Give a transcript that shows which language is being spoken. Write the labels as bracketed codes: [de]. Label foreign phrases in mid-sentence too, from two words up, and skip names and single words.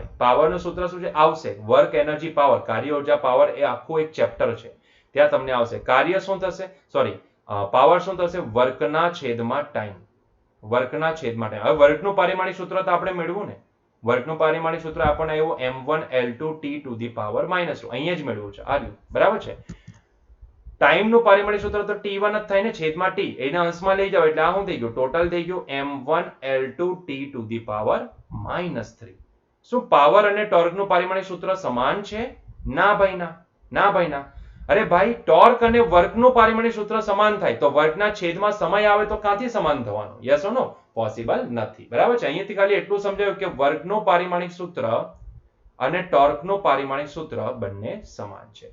[gu] પાવરનું સૂત્ર શું છે? આવશે [en] work energy power, [gu] કાર્ય ઉર્જા પાવર. એ આખું એક ચેપ્ટર છે, ત્યાં તમને આવશે. કાર્ય શું થશે? સોરી, પાવર શું થશે? વર્કના છેદમાં ટાઈમ. વર્કના છેદમાં ટાઈમ. હવે વર્કનું પારિમાણિક સૂત્ર તો આપણે મેળવું ને. વર્કનું પારિમાણિક સૂત્ર આપણને આવ્યું m1 l2 t [en] to the power [gu] -2. અહીંયા જ મેળવ્યું છે. આ બરાબર છે. ટાઈમનું પારિમાણિક સૂત્ર તો t1 જ થાય ને, છેદમાં t. એને અંશમાં લઈ જાવ એટલે આ શું થઈ ગયું? ટોટલ થઈ ગયું m1 l2 t [en] to the power [gu] -3. શું પાવર અને ટોર્કનું પારિમાણિક સૂત્ર સમાન છે? ના ભાઈ ના, ના ભાઈ ના. અરે ભાઈ, ટોર્ક અને વર્કનું પારિમાણિક સૂત્ર સમાન થાય તો વર્કના છેદમાં સમય આવે તો ક્યાંથી સમાન થવાનું? [en] yes or no? [gu] પોસિબલ નથી. બરાબર છે. અહીંયાથી ખાલી એટલું સમજાયું કે વર્કનું પારિમાણિક સૂત્ર અને ટોર્કનું પારિમાણિક સૂત્ર બંને સમાન છે.